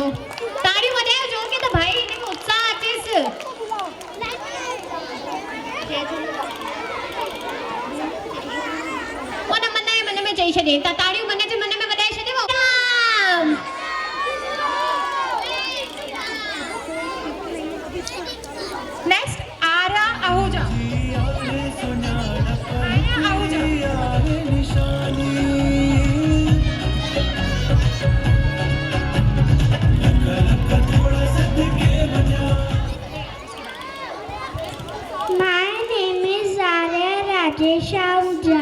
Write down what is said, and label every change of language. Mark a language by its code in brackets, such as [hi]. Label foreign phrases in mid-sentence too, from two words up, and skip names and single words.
[sd] ताड़ियूं वॼायो जोर के त भाई हिन में उत्साह अचेसि। मन मन में चई छॾे त ताड़ियूं मन जे मन में वॼाए छॾियो। राम। नेक्स्ट आरा आहूजा। आरा आहूजा। [en] My name is Arya Rajesh Ahuja।